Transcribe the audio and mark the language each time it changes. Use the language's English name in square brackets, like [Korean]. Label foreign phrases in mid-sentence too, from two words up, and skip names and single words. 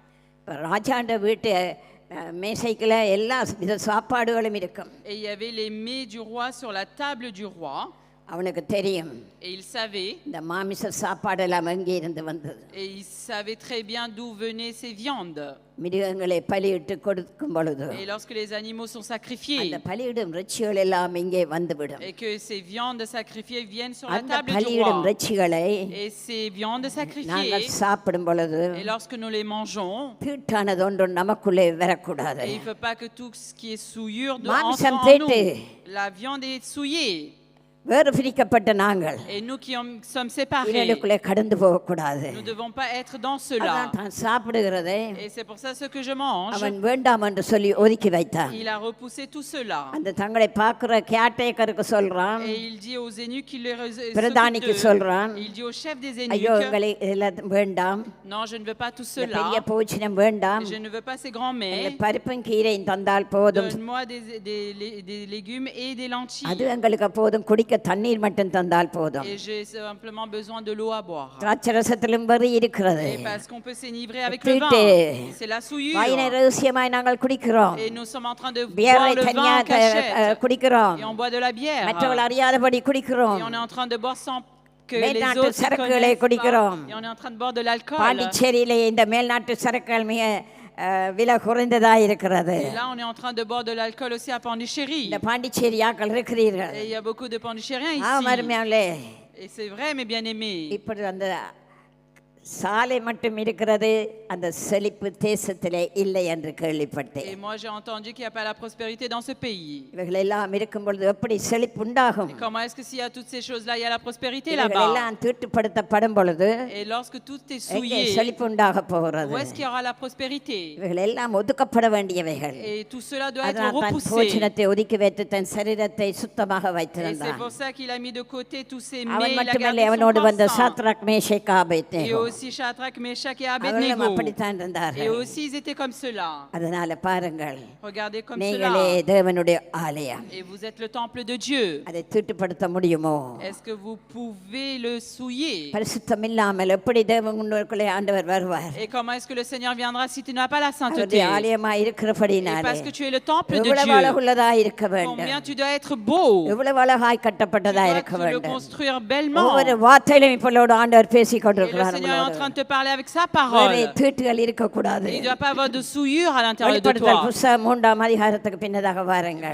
[Tamil] ராஜாண்ட வீட்டு மேசைக்குள்ள எல்லா வித சாப்பாடுகளும் இருக்கும். [French] Et il y avait les mets du roi sur la table du roi. [Tamil] அவனுக்கு தெரியும் [French] Et il savait, [Tamil] இந்த மாமிச சாப்பாடெல்லாம் எங்கே இருந்து வந்தது. [French] et il savait très bien d'où venaient ces viandes. [Tamil] மிருகங்களை பலியிட்டு கொடுக்கும் பொழுது [French] Et lorsque les animaux sont sacrifiés, [Tamil] அந்த பலியிடும் இறைச்சிகள் எல்லாம் இங்கே வந்துவிடும். [French] et que ces viandes sacrifiées viennent sur la [Tamil] அந்த [French] table du [Tamil] பலியிடும் [French] roi, [Tamil] இறைச்சிகளை [French] et ces viandes [Tamil] நாங்கள் [French] sacrifiées, [Tamil] சாப்பிடும் பொழுது [French] et lorsque nous les mangeons, [Tamil] தீட்டானது ஒன்றும் நமக்குள்ளே வரக்கூடாது. [French] et il ne faut pas que tout ce qui est souillure entre [Tamil] மாமிசம் [French] en [Tamil] தீட்டு. [French] nous. La viande est souillée. [Tamil] வேறு பிரிக்கப்பட்ட நாங்கள் [French] Et nous qui sommes séparés, [Tamil] இதனுக்குள்ளே கடந்து போகக்கூடாது. [French] nous ne devons pas être dans cela. [Tamil] அதான் தான் சாப்பிடுகிறதை [French] Et c'est pour ça ce que je mange. [Tamil] அவன் வேண்டாம் என்று சொல்லி ஒதுக்கி வைத்தான். [French] Il a repoussé tout cela. [Tamil] அந்த தங்களை பார்க்கிற கேட்டேக்கருக்கு சொல்றான், [French] Et il dit aux eunuques qui les [Tamil] பிரதானிக்கு [French] s'occupent d'eux. [Tamil] சொல்றான், [French] Il dit au chef des [Tamil] ஐயோ [French] eunuques, [Tamil] எங்களை இதெல்லாம் வேண்டாம், [French] non, je ne veux pas tout [Tamil] இந்த பெரிய [French] cela. [Tamil] பூச்சினம் வேண்டாம், [French] Je ne veux pas ces grands [Tamil] இந்த [French] mets. [Tamil] பருப்பும் கீரையும் தந்தால் போதும், [French] Donne-moi des légumes et des [Tamil] அது [French] lentilles. [Tamil] எங்களுக்கு போதும், குடிக்க தண்ணீர் மட்டும் தந்தால் போதும். [French] Et j'ai simplement besoin de l'eau à boire. [Tamil] திராட்சரசத்திலும் வரி இருக்கிறது. [French] Et parce qu'on peut s'enivrer avec le vin. [Tamil] தீட்டு. [French] C'est la souillure. [Tamil] வாயினை ரகசியமாய் நாங்கள் குடிக்கிறோம், [French] Et nous sommes en train de boire [Tamil] பியரை [French] le [Tamil] தனியா [French] vin en cachette. [Tamil] குடிக்கிறோம், [French] Et on boit de la bière. [Tamil] மற்றவர்கள் அறியாதபடி [French] Et [Tamil] குடிக்கிறோம், [French] on est en train de boire sans que les [Tamil] மேல்நாட்டு [French] autres ne [Tamil] சரக்குகளை [French] connaissent [Tamil] குடிக்கிறோம். [French] pas. Et on est en train de boire de l'alcool. [Tamil] பாண்டிச்சேரியிலே இந்த மேல்நாட்டு சரக்குகள் மிக விலை குறைந்ததா இருக்கிறது. [French] Et là, on est en train de boire de l'alcool aussi à Pondichéry. [Tamil] இந்த பாண்டிச்சேரியாக்கள் இருக்கிறீர்கள். [French] Et il y a beaucoup de Pondichéryens ஆ ici. [Tamil] மருமையாளே, [French] Et c'est vrai, mes bien-aimés. [Tamil] இப்படி அந்த சாலை மட்டும் இருக்கிறது, அந்த செழிப்பு தேசத்திலே இல்லை என்று கேள்விப்பட்டேன். [French] Et moi, j'ai entendu qu'il n'y a pas la prospérité dans ce pays. [Tamil] இவைகள் எல்லாம் இருக்கும் பொழுது எப்படி செழிப்பு உண்டாகும்? [French] Et comment est-ce que s'il y a toutes ces choses-là, il y a la prospérité [Tamil] இவைகள் [French] là-bas? [Tamil] எல்லாம் தீட்டுப்படுத்தப்படும் பொழுது [French] Et lorsque tout est [Tamil] எங்கே [French] souillé, [Tamil] செழிப்பு உண்டாக போகிறது? [French] où est-ce qu'il y aura la prospérité? [Tamil] இவைகள் எல்லாம் ஒதுக்கப்பட வேண்டியவைகள். [French] Et tout cela doit être [Tamil] அதனால் தன் [French] repoussé. [Tamil] போஜனத்தை ஒதுக்கி வைத்து தன் சரீரத்தை சுத்தமாக [French] Et c'est [Tamil] வைத்திருந்தான். [French] pour ça qu'il a mis de côté tous ces mets, [Tamil] அவன் [French] il a [Tamil] மட்டுமல்ல, [French] gardé [Tamil] அவனோடு [French] son [Tamil] வந்த [French] sang. [Tamil] சாத்ராக் மேஷேக் [French] Et [Tamil] ஆபேத்நேகோ [French] aussi Shadrach, Meshach et [Tamil] அவர்களும் [French] Abednego. [Tamil] அப்படித்தான் [French] Et [Tamil] இருந்தார்கள். [French] aussi ils étaient comme cela. [Tamil] அதனால பாருங்கள், [French] Regardez comme [Tamil] நீங்களே [French] cela. [Tamil] தேவனுடைய ஆலயம். [French] Et vous êtes le temple de Dieu. [Tamil] அதை தீட்டுப்படுத்த முடியுமோ? [French] Est-ce que vous pouvez le souiller? [Tamil] பரிசுத்தம் இல்லாமல் எப்படி தேவன் முன்னோருக்குள்ளே ஆண்டவர் வருவார்? [French] Et comment est-ce que le Seigneur viendra si tu n'as pas la sainteté? [Tamil] அவருடைய ஆலயமாய் [French] Et [Tamil] இருக்கிறபடினாலே [French] parce que tu es le temple de [Tamil] எவ்வளவு [French] Dieu, [Tamil] அழகுள்ளதா இருக்க வேண்டும், [French] combien tu dois être beau. [Tamil] எவ்வளவு அழகாய் [French] Tu [Tamil] கட்டப்பட்டதா [French] dois [Tamil] இருக்க [French] te le [Tamil] வேண்டும். [French] construire bellement. [Tamil] ஒவ்வொரு வார்த்தையிலும் இப்பொழுது ஆண்டவர் பேசிக் [French] Et le [Tamil] கொண்டிருக்கிறார். [French] Seigneur est en train de te parler avec sa [Tamil] வேறே [French] parole. [Tamil] தீட்டுகள் இருக்கக்கூடாது. [French] Il ne doit pas avoir de souillure à l'intérieur de [Tamil] வெளிப்படுத்தல் [French] toi. [Tamil] புஸ்தகம் 3ஆம் அதிகாரத்துக்கு பின்னதாக வாருங்கள்.